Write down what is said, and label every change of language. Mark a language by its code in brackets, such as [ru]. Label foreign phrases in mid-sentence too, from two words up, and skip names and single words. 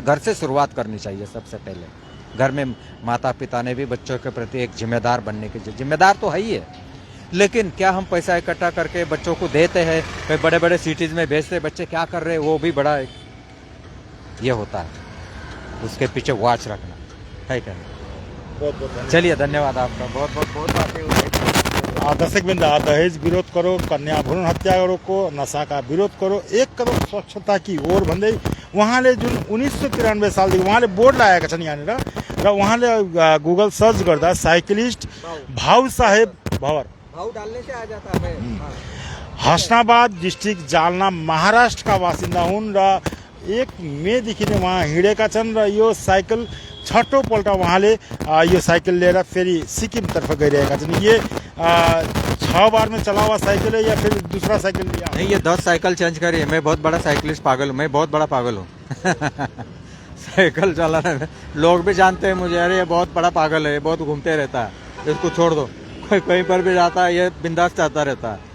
[hi] घर से शुरुआत करनी चाहिए सबसे पहले। घर में माता पिता ने भी बच्चों के प्रति एक जिम्मेदार बनने की, जिम्मेदार तो है ही है, लेकिन क्या हम पैसा इकट्ठा करके बच्चों को देते हैं, कई बड़े बड़े सिटीज़ में भेजते हैं, बच्चे क्या कर रहे हैं वो भी बड़ा ये होता है, उसके पीछे वॉच रखना है क्या? बहुत चलिए, धन्यवाद आपका, बहुत बातें हुई। दर्शक बिंद, दहेज विरोध करो, कन्या भ्रूण हत्या रोको, नशा का विरोध करो, एक कदम स्वच्छता की ओर [ne] भन्दै उहाँले जुन 1993 सालदेखि उहाँले बोर्ड लगाएका छन् यहाँनिर, र उहाँले [en] Google search [ne] गर्दा साइक्लिस्ट भाउ साहेब भवर [hi] भाव डालने से आ जाता है। [ne] हसनाबाद डिस्ट्रिक्ट जालना महाराष्ट्रका बासिन्दा हुन् र 1 मेदेखि नै उहाँ हिँडेका छन् र यो साइकल छठौँ पल्ट उहाँले यो साइकल लिएर फेरि सिक्किमतर्फ गइरहेका छन्। [hi] ये 6 बार में चला हुआ साइकिल है या फिर दूसरा साइकिल लिया? नहीं, ये 10 साइकिल चेंज करी है। मैं बहुत बड़ा साइकिलिस्ट पागल हूँ, मैं बहुत बड़ा पागल हूँ। साइकिल चलाने में लोग भी जानते हैं मुझे, अरे ये बहुत बड़ा पागल है, ये बहुत घूमते रहता है, इसको छोड़ दो। कोई कहीं पर भी जाता है, ये बिंदास चाहता रहता है।